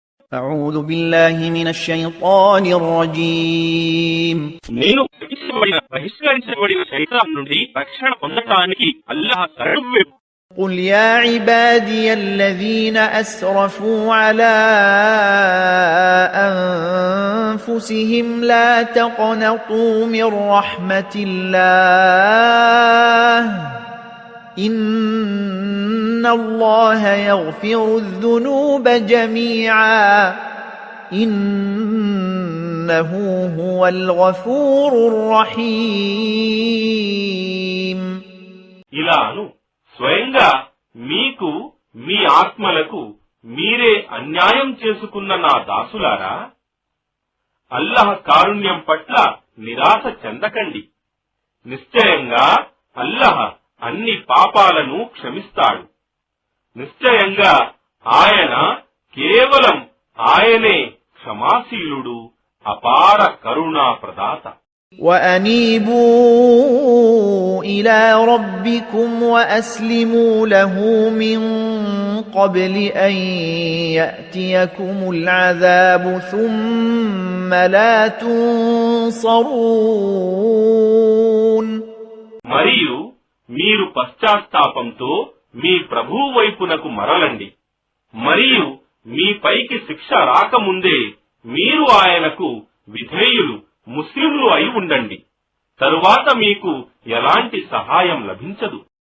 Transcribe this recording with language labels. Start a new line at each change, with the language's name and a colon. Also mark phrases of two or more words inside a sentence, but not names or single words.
Arabic: أعوذ بالله من الشيطان الرجيم
Telugu: నేను బహిష్కరించబడిన శైతాన్ నుండి రక్షణ పొందడానికి అల్లాహ్ శరణు.
Arabic: قل يا عبادي الذين أسرفوا على أنفسهم لا تقنطوا من رحمة الله إن الله يغفر الذنوب جميعا إنه هو الغفور الرحيم.
Telugu: ఇలాను స్వయంగా మీకు మీ ఆత్మలకు మీరే అన్యాయం చేసుకున్న నా దాసులారా, అల్లాహ్ కారుణ్యం పట్ల నిరాశ చెందకండి. నిశ్చయంగా అల్లాహ్ అన్ని పాపాలను క్షమిస్తాడు. నిశ్చయంగా ఆయన కేవలం ఆయనే క్షమాశీలుడు, అపార కరుణా ప్రదాత.
Arabic: وأنيبوا إلى ربكم وأسلموا له من قبل أن يأتيكم العذاب ثم لا تنصرون.
Telugu: మరియు మీరు పశ్చాత్తాపంతో మీ ప్రభువు వైపునకు మరలండి, మరియు మీ పైకి శిక్ష రాకముందే మీరు ఆయనకు విధేయులు ముస్లింలు అయి ఉండండి. తరువాత మీకు ఎలాంటి సహాయం లభించదు.